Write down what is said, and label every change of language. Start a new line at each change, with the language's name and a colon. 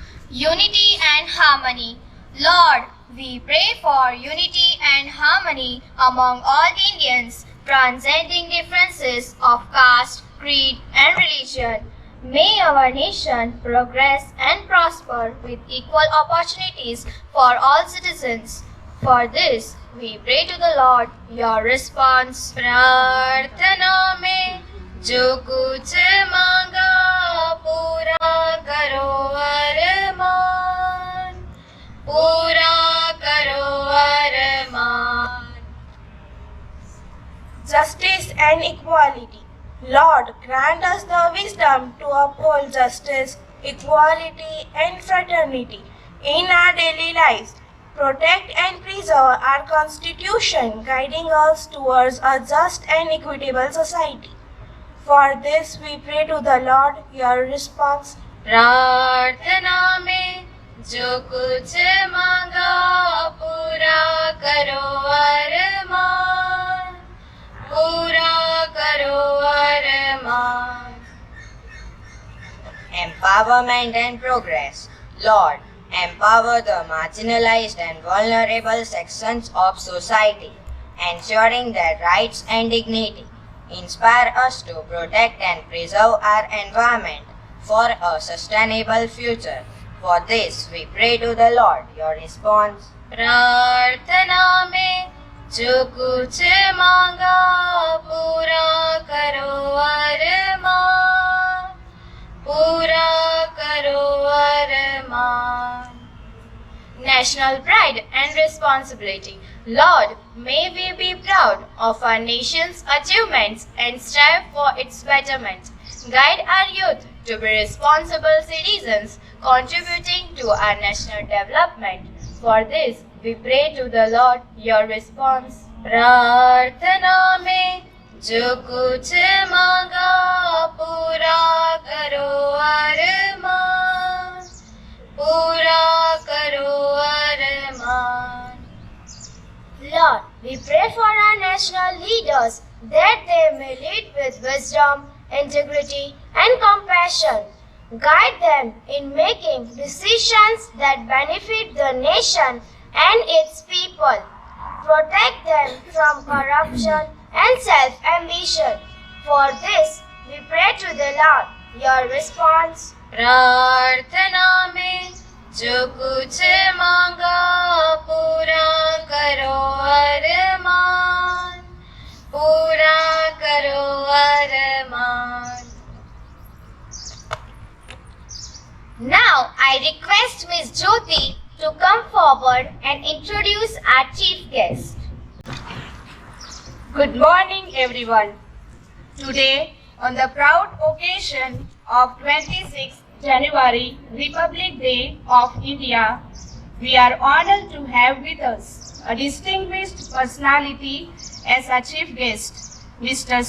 English: Unity and harmony. Lord, we pray for unity and harmony among all Indians, transcending differences of caste, creed, and religion. May our nation progress and prosper with equal opportunities for all citizens. For this, we pray to the Lord. Your response.
Hindi: प्रार्थना में जो कुछ मांगा पूरा करो अरमान, पूरा करो अरमान।
English: Justice and equality. Lord, grant us the wisdom to uphold justice, equality, and fraternity in our daily lives. protect and preserve our Constitution, guiding us towards a just and equitable society. For this we pray to the Lord. Your response.
Hindi: प्रार्थना में जो कुछ मांगा पूरा करो अरमान, पूरा करो अरमान.
English: Empowerment and progress. Lord, empower the marginalized and vulnerable sections of society, ensuring their rights and dignity. Inspire us to protect and preserve our environment for a sustainable future. For this, we pray to the Lord. Your response.
Hindi: प्रार्थना में जो कुछ मांगा पूरा करो अरमान, पूरा करो अरमान.
English: National pride and responsibility. Lord, may we be proud of our nation's achievements and strive for its betterment. Guide our youth to be responsible citizens, contributing to our national development. For this, we pray to the Lord. Your response.
Hindi: प्रार्थना में जो कुछ मांगा पूरा करो अरमान, पूरा करो अरमान.
English: Lord, we pray for our national leaders that they may lead with wisdom, integrity, and compassion. Guide them in making decisions that benefit the nation and its people. Protect them from corruption and self-ambition. For this, we pray to the Lord. Your response.
Hindi: प्रार्थना में जो कुछ मांगा पूरा करो अरमान, पूरा करो अरमान.
English: Now I request Ms. Jyoti to come forward and introduce our chief guest. Good morning, everyone. Today, on the proud occasion of 26th January, Republic Day of India, we are honored to have with us a distinguished personality as our chief guest, Mr.